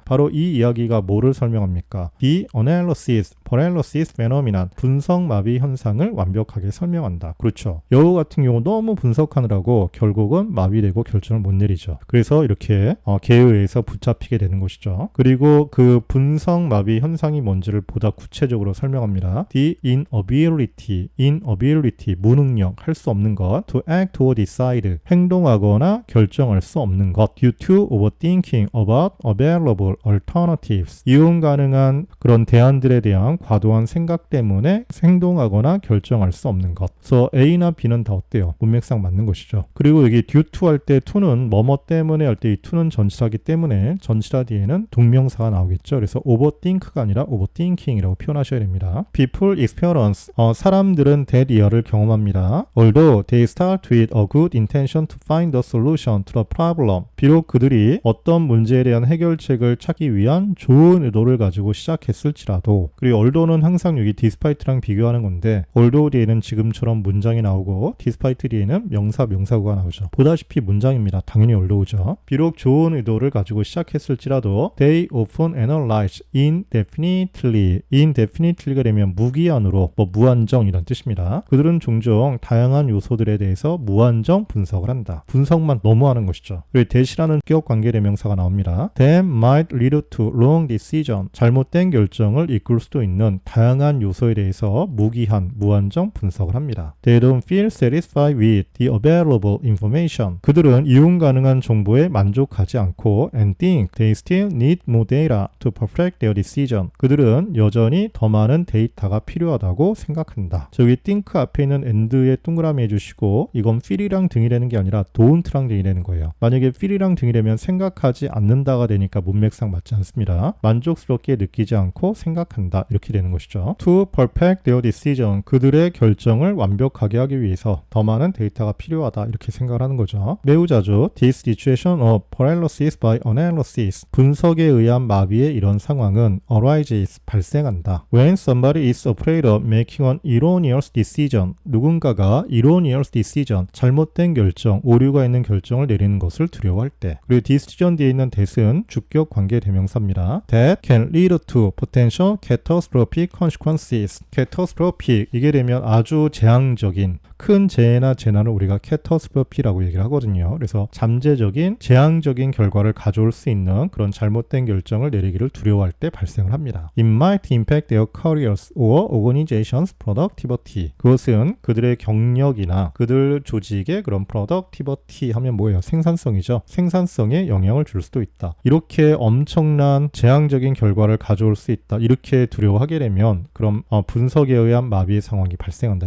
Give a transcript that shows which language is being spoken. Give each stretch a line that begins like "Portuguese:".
Korean: 바로 이 이야기가 뭐를 설명합니까?
English: The analysis, paralysis phenomenon,
Korean: 분석마비 현상을 완벽하게 설명한다. 그렇죠. 여우 같은 경우 너무 분석하느라고 결국은 마비되고 결정을 못 내리죠. 그래서 이렇게 개에 의해서 붙잡히게 되는 것이죠. 그리고 그 분석마비 현상이 뭔지를 보다 구체적으로 설명합니다.
English: The inability,
Korean: 무능력, 할 수 없는 것,
English: to act or decide,
Korean: act, 행동하거나 결정할 수 없는 것.
English: due to overthinking about available alternatives.
Korean: 이용 가능한 그런 대안들에 대한 과도한 생각 때문에 행동하거나 결정할 수 없는 것. 그래서 A나 B는 다 어때요? 문맥상 맞는 것이죠. 그리고 여기 due to 할 때 to는 뭐뭐 때문에 할 때 이 to는 전치사기 때문에 전치사 뒤에는 동명사가 나오겠죠. 그래서 overthink가 아니라 overthinking이라고 표현하셔야 됩니다.
English: People experience.
Korean: 사람들은 that year를 경험합니다.
English: Although they start with a good intention to find a solution to the problem.
Korean: 비록 그들이 어떤 문제에 대한 해결책을 찾기 위한 좋은 의도를 가지고 시작했을지라도, 그리고 although는 항상 여기 despite랑 비교하는 건데 although 뒤에는 지금처럼 문장이 나오고 despite 뒤에는 명사구가 나오죠. 보다시피 문장입니다. 당연히 although죠. 비록 좋은 의도를 가지고 시작했을지라도
English: they often analyze indefinitely.
Korean: indefinitely가 되면 무기한으로, 무한정 이런 뜻입니다. 그들은 종종 다양한 요소들에 대해서 무한정 분석을 한다. 분석만 너무 하는 것이죠. 그리고 that이라는 기억 관계 대명사가 나옵니다.
English: That might lead to wrong decision.
Korean: 잘못된 결정을 이끌 수도 있는 다양한 요소에 대해서 무기한, 무한정 분석을 합니다.
English: They don't feel satisfied with the available information.
Korean: 그들은 이용 가능한 정보에 만족하지 않고
English: and think they still need more data to perfect their decision.
Korean: 그들은 여전히 더 많은 데이터가 필요하다고 생각한다. 저기 think 앞에 있는 and에 동그라미 해주시고, 이건 feel이랑 등이라는 게 아니라 don't랑 등이라는 거예요. 만약에 feel이랑 등이라면 생각하지 않는다가 되니까 문맥상 맞지 않습니다. 만족스럽게 느끼지 않고 생각한다 이렇게 되는 것이죠.
English: To perfect their decision.
Korean: 그들의 결정을 완벽하게 하기 위해서 더 많은 데이터가 필요하다 이렇게 생각을 하는 거죠. 매우 자주
English: this situation of paralysis by analysis.
Korean: 분석에 의한 마비의 이런 상황은 arises. 발생한다.
English: When somebody is afraid of making an erroneous decision.
Korean: 누군가가 erroneous decision. 잘못된 결정, 오류가 있는 결정을 내리는 것을 두려워할 때. 그리고 decision 뒤에 있는 that은 주격 관계 대명사입니다.
English: That can lead to potential catastrophic consequences.
Korean: catastrophic 이게 되면 아주 재앙적인 큰 재해나 재난을 우리가 catastrophe라고 얘기를 하거든요. 그래서 잠재적인 재앙적인 결과를 가져올 수 있는 그런 잘못된 결정을 내리기를 두려워할 때 발생을 합니다.
English: It might impact their careers or organization's productivity.
Korean: 그것은 그들의 경력이나 그들 조직의 그런 productivity 하면 뭐예요? 생산성이죠. 생산성에 영향을 줄 수도 있다. 이렇게 엄청난 재앙적인 결과를 가져올 수 있다. 이렇게 두려워하게 되면 그럼 분석에 의한 마비의 상황이 발생한다.